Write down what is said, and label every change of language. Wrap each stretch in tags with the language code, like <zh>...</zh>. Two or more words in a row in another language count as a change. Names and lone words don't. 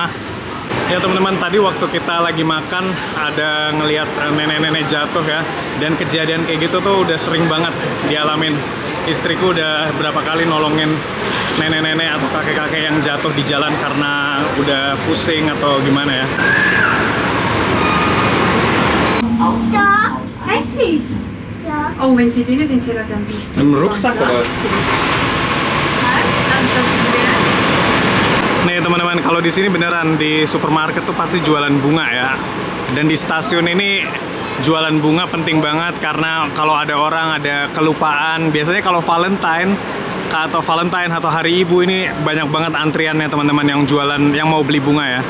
<id>Ya teman-teman, tadi waktu kita lagi makan ada ngelihat nenek-nenek jatuh ya, dan kejadian kayak gitu tuh udah sering banget dialamin. Istriku udah berapa kali nolongin nenek-nenek atau kakek-kakek yang jatuh di jalan karena udah pusing atau gimana ya.</id> <de>Da, Messi. Ja. Oh, wenn Sie drin sind, Sie gerade ein bisschen. Im Rucksack oder?</de> <id>Nih teman-teman, kalau di sini beneran di supermarket tuh pasti jualan bunga ya. Dan di stasiun ini jualan bunga penting banget, karena kalau ada orang ada kelupaan, biasanya kalau Valentine atau hari ibu ini banyak banget antriannya teman-teman yang jualan, yang mau beli bunga ya.</id>